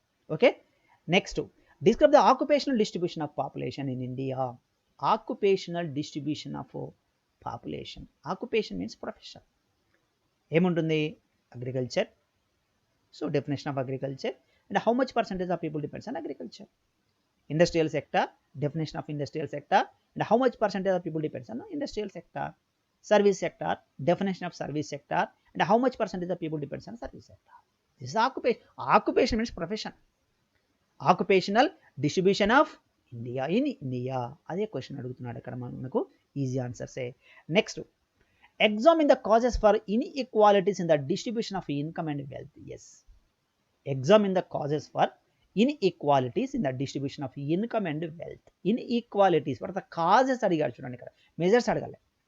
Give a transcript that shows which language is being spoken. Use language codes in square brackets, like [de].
[en] Okay, next describe the occupational distribution of population in India. Occupational distribution of population. Occupation means profession. ఏముంటుంది, agriculture. So definition of agriculture and how much percentage of people depends on agriculture. Industrial sector, definition of industrial sector and how much percentage of people depends on the industrial sector. Service sector, definition of service sector and how much percentage of people depends on service sector. This is occupation. Occupation means profession. Occupational distribution of India in India. [te] అదే question అడుగుతున్నాడు అక్కడ మనకు, easy ఆన్సర్సే. [en] Next, examine the causes for inequalities in the distribution of income and wealth. Yes, examine the causes for inequalities in the distribution of income and wealth. [te] Inequalities [en] what the causes [te] అడిగాడు చూడండి, ఇక్కడ measures అడగాలి.